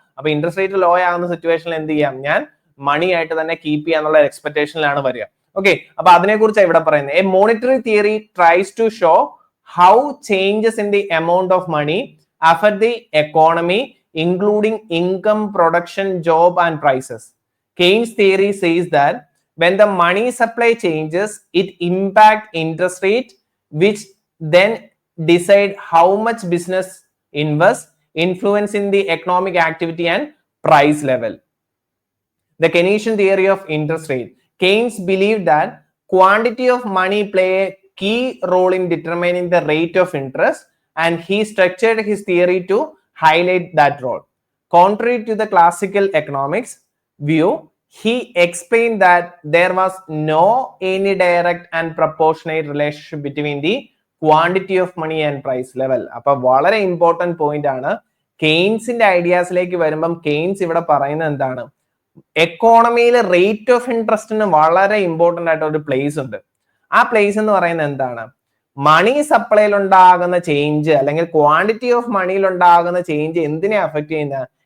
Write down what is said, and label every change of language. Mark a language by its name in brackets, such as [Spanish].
[Malayalam] അപ്പൊ interest rate law ആകുന്ന സിറ്റുവേഷനിൽ എന്ത് ചെയ്യാം? ഞാൻ മണി ആയിട്ട് തന്നെ കീപ്പ് ചെയ്യാന്നുള്ള എക്സ്പെക്ടേഷനിലാണ് വരിക. ഓക്കെ, അപ്പൊ അതിനെ കുറിച്ച് ഇവിടെ പറയുന്നത്, [English] A monetary theory tries to show how changes in the amount of money affect the economy including income, production, job and prices. Keynes theory says that when the money supply changes, it impact interest rate, which then decide how much business invest, influencing the economic activity and price level. The Keynesian theory of interest rate. Keynes believed that quantity of money play a key role in determining the rate of interest, and he structured his theory to highlight that role. Contrary to the classical economics view, he explained that there was no any direct and proportionate relationship between the quantity of money and price level. [Malayalam] അപ്പോൾ വളരെ important point ആണ്. കെയ്ൻസിന്റെ ഐഡിയാസിലേക്ക് വരുമ്പം Keynes ഇവിടെ പറയുന്നത് എന്താണ്? എക്കോണമിയിലെ rate of ഇൻട്രസ്റ്റിന് വളരെ important ആയിട്ട് ഒരു പ്ലേസ് ഉണ്ട്. ആ പ്ലേസ് എന്ന് പറയുന്നത് എന്താണ്? മണി സപ്ലൈയിൽ ഉണ്ടാകുന്ന ചേഞ്ച് അല്ലെങ്കിൽ ക്വാണ്ടിറ്റി ഓഫ് മണിയിൽ ഉണ്ടാകുന്ന ചേഞ്ച് എന്തിനെ അഫക്ട് ചെയ്യുന്ന?